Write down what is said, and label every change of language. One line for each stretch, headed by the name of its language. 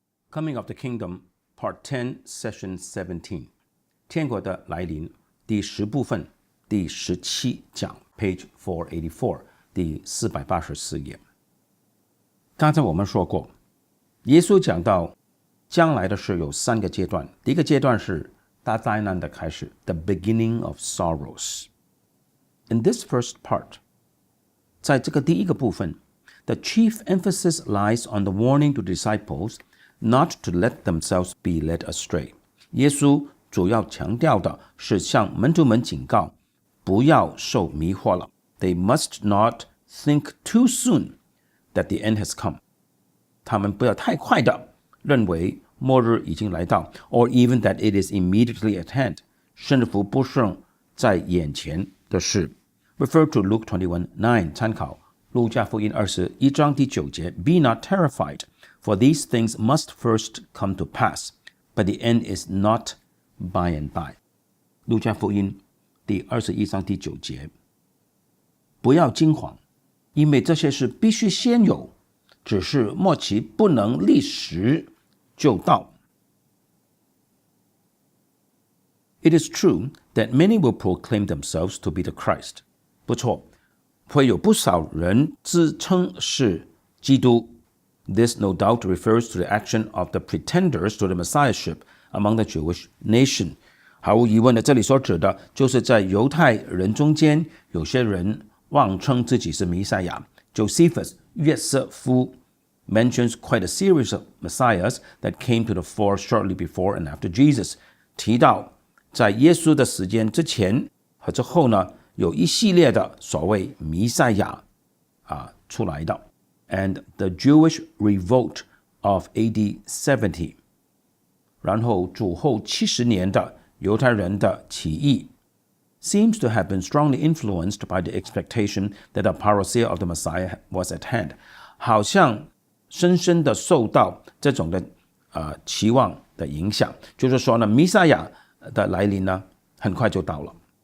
English: Coming of the Kingdom Part 10 Session 17
Chinese: 天国的来临第10部分第17讲
English: Page 484
Chinese: 第484页。刚才我们说过，耶稣讲到将来的事有3个阶段。第一个阶段是大灾难的开始
English: The beginning of sorrows. In this first part,
Chinese: 在这个第一个部分
English: The chief emphasis lies on the warning to disciples not to let themselves be led astray.
Chinese: 耶稣主要强调的是向门徒们警告，不要受迷惑了。
English: They must not think too soon that the end has come.
Chinese: 他们不要太快的认为末日已经来到
English: or even that it is immediately at hand.
Chinese: 甚至不是在眼前的事。
English: Refer to Luke 21:9
Chinese: 参考路加福音21章第9节
English: Be not terrified, for these things must first come to pass, but the end is not by and by.
Chinese: 路加福音第21章第9节不要惊慌，因为这些事必须先有，只是末期不能立时就到。
English: It is true that many will proclaim themselves to be the Christ.
Chinese: 不错，会有不少人自称是基督。
English: This no doubt refers to the action of the pretenders to the messiahship among the Jewish nation.
Chinese: 毫无疑问的，这里所指的就是在犹太人中间，有些人妄称自己是弥赛亚。
English: Josephus 约瑟夫 mentions quite a series of messiahs that came to the fore shortly before and after Jesus.
Chinese: 提到在耶稣的时间之前和之后呢，有一系列的所谓弥赛亚出来的。
English: And the Jewish revolt of AD 70.
Chinese: 然后主后70年的犹太人的起义
English: seems to have been strongly influenced by the expectation that the parousia of the Messiah was at hand.
Chinese: 好像深深的受到这种的期望的影响，就是说呢，弥赛亚的来临呢，很快就到了。